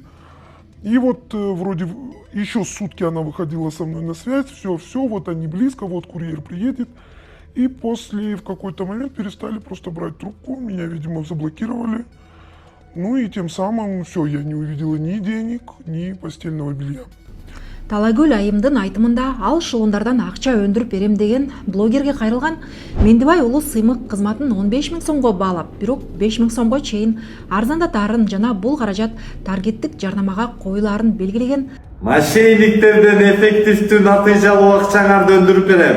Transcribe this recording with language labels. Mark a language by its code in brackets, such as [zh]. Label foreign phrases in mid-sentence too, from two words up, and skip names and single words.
[ru] И вот вроде еще сутки она выходила со мной на связь, все, вот они близко, вот курьер приедет. И после в какой-то момент перестали просто брать трубку, меня, видимо, заблокировали. Ну и тем самым все, я не увидела ни денег, ни постельного белья. [ky] Талайгүл Айымдын айтымында ал шугундардан акча өндүрүп берем деген блогерге кайрылган Мендибай уулу сыймык кызматын 15000 сомго баалап, бирок 5000 сомго чейин арзандатаарын жана бул каражат таргеттик жарнамага коюлаарын белгилеген. Мошенниктерден эффективдүү натыйжалуу акчаңарды өндүрүп берем.